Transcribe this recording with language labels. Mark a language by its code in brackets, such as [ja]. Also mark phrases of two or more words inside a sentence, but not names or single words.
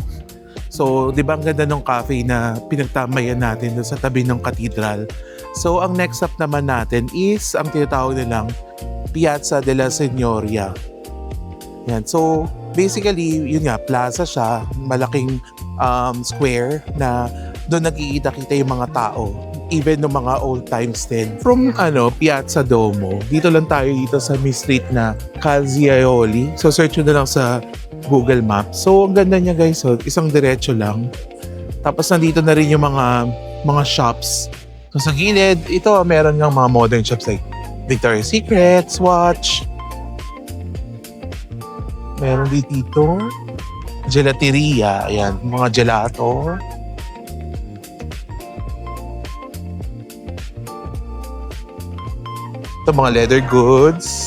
[tl] So di ba ang ganda ng cafe na pinagtamayan natin dun sa tabi ng cathedral. So ang [en] next stop [tl] naman natin is ang tinatawag nilang Piazza della Signoria. Yan. [en] So basically, [tl] yun nga, plaza siya. Malaking square na doon nagkikita-kita yung mga tao. Even ng mga [en] old times [tl] din. [en] From Piazza Duomo, [tl] dito lang tayo dito sa may street na Calziaioli. So search nyo na lang sa Google Maps. So ang ganda niya guys, so, isang diretso lang. Tapos nandito na rin yung mga shops. So sa gilid, ito meron ng mga [en] modern shops like [tl] Victoria's Secret, Swatch. Meron dito gelateria, ayan, mga gelato. Ito mga leather goods.